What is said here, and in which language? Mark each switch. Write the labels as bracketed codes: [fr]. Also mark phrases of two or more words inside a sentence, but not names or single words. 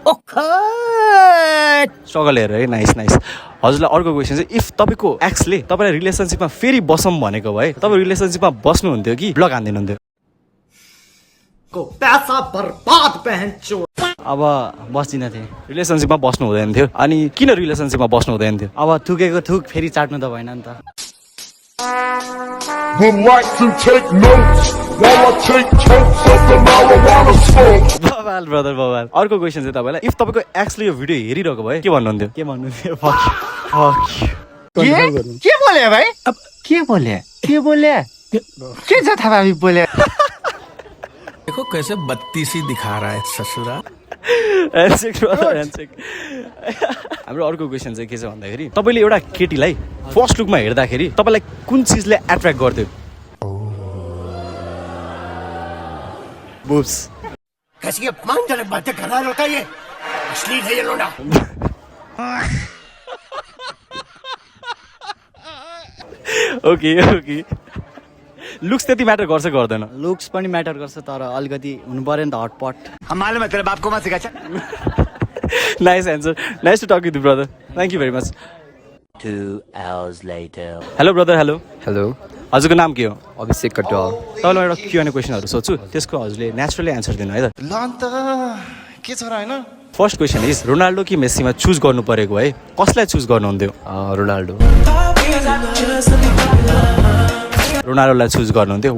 [ne] स्ट्रगल हेरेर है, [en] nice nice. [ne] हजुरलाई अर्को क्वेसन चाहिँ, इफ तपाईँको एक्सले तपाईँलाई रिलेसनसिपमा फेरि बसौँ भनेको भए तपाईँ रिलेसनसिपमा बस्नुहुन्थ्यो कि ब्लक हानिदिनुहुन्थ्यो? अब बस्दिनँ थिएँ। रिलेसनसिपमा बस्नु हुँदैन थियो? अनि किन रिलेसनसिपमा बस्नु हुँदैन थियो? अब थुकेको थुक फेरि चाट्नु त भएन नि त। [en] Would like to take notes while I take totes of the marijuana smoke. [ne] बवाल ब्रदर, बवाल। अर्को क्वेसन चाहिँ तपाईँलाई, इफ तपाईँको एक्सले यो भिडियो हेरिरहेको भए के भन्नुहुन्थ्यो? के भन्नु थियो? के बोले भाइ? अब के बोले के जथाभावी बोले? [hi] देखो कैसे बत्तीसी दिखा रहा है ससुरा। [ne] हाम्रो अर्को क्वेसन चाहिँ के छ भन्दाखेरि, तपाईँले एउटा केटीलाई [en] first lookमा [ne] हेर्दाखेरि तपाईँलाई कुन चिजले एट्र्याक्ट गर्थ्यो? बुब्स। [hi] कैसी अपमानजनक बातें कर रहा है लड़का, ये अश्लील है ये लोंडा। [en] OK OK. [ne] लुक्स त्यति म्याटर गर्छ गर्दैन? लुक्स पनि म्याटर गर्छ, तर अलिकति हुनु पर्यो नि त हटपट। [hi] हम मालूम है तेरे बाप को मत सिखा। [en] nice answer, nice to talk with you brother, thank you very much. 2 hours later. hello brother, hello. हेलो, [ne] हजुरको नाम के हो? अभिषेक कटुवाल। तपाईँलाई एउटा [en] Q&A questionहरू [ne] सोध्छु, त्यसको हजुरले [en] naturally answer [ne] दिनु है त। ल अन्त के छ र होइन? [en] first question is, [ne] रोनाल्डो कि मेस्सीमा चुज गर्नु परेको भए कसलाई चुज गर्नुहुन्थ्यो? रोनाल्डो। रोनाल्डोलाई चुज गर्नुहुन्थ्यो?